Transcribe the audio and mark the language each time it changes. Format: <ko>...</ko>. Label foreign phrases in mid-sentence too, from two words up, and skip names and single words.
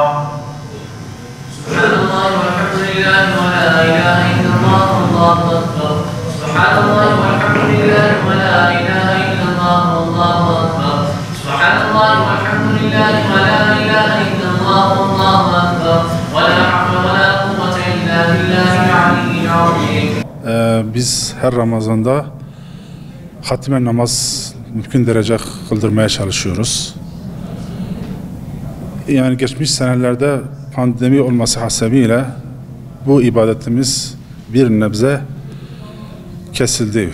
<ar>سبحان الله والحمد لله ولا إله إلا الله والله أكبر سبحان الله والحمد لله ولا إله إلا الله والله أكبر سبحان الله والحمد لله ولا إله إلا الله والله أكبر ولا حول ولا قوة إلا بالله العلي العظيم.</ar> <tr>Biz her Ramazan'da hatime namaz mümkün derece kıldırmaya çalışıyoruz. Yani geçmiş senelerde pandemi olması hasebiyle bu ibadetimiz bir nebze kesildi.</tr>